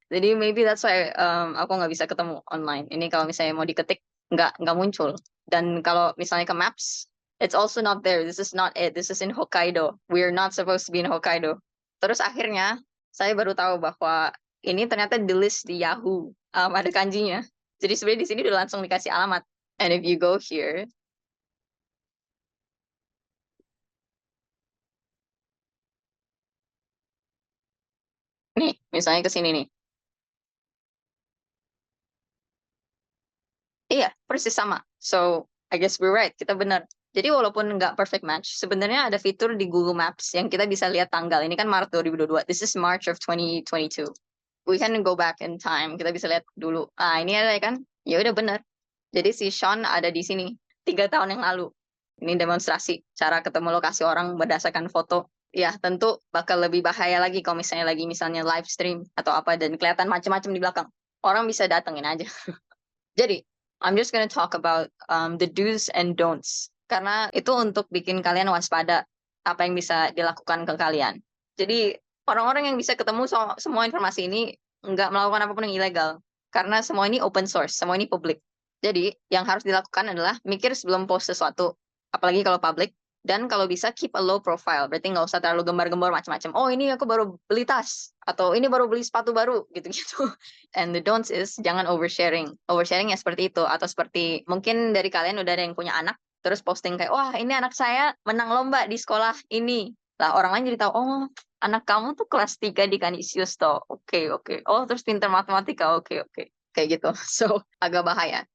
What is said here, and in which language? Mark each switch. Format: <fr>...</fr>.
<id>Jadi</id> <en>maybe that's why</en> <id>aku nggak bisa ketemu online. Ini kalau misalnya mau diketik, nggak muncul. Dan kalau misalnya ke Maps,</id> <en>it's also not there. This is not it. This is in Hokkaido. We're not supposed to be in Hokkaido.</en> <id>Terus akhirnya, saya baru tahu bahwa ini ternyata di list di Yahoo. Ada kanjinya. Jadi sebenarnya di sini udah langsung dikasih alamat.</id> <en>And if you go here,</en> <id>nih, misalnya ke sini nih. Iya, persis sama.</id> <en>So, I guess we're right.</en> <id>Kita benar. Jadi walaupun nggak perfect match, sebenarnya ada fitur di Google Maps yang kita bisa lihat tanggal. Ini kan Maret 2022.</id> <en>This is March of 2022. We can go back in time.</en> <id>Kita bisa lihat dulu. Ah, ini ada kan? Ya udah benar. Jadi si Sean ada di sini 3 tahun yang lalu. Ini demonstrasi cara ketemu lokasi orang berdasarkan foto. Ya, tentu bakal lebih bahaya lagi kalau misalnya live stream atau apa dan kelihatan macam-macam di belakang. Orang bisa datengin aja.</id> <en>Jadi, I'm just gonna talk about the do's and don'ts.</en> <id>Karena itu untuk bikin kalian waspada apa yang bisa dilakukan ke kalian. Jadi, orang-orang yang bisa ketemu semua informasi ini nggak melakukan apapun yang ilegal. Karena semua ini open source, semua ini publik. Jadi, yang harus dilakukan adalah mikir sebelum post sesuatu. Apalagi kalau public. Dan kalau bisa</id> <en>keep a low profile.</en> <id>Berarti nggak usah terlalu gembar-gembor macam-macam. Oh, ini aku baru beli tas. Atau ini baru beli sepatu baru. Gitu-gitu.</id> <en>And the don'ts is</en> <id>jangan oversharing. Oversharing ya seperti itu. Atau seperti mungkin dari kalian udah ada yang punya anak. Terus posting kayak, wah ini anak saya menang lomba di sekolah ini. Lah orang lain jadi tahu, oh anak kamu tuh kelas 3 di Kanisius toh. Oke. Oh terus pintar matematika. Oke. Kayak gitu. So agak bahaya.</id>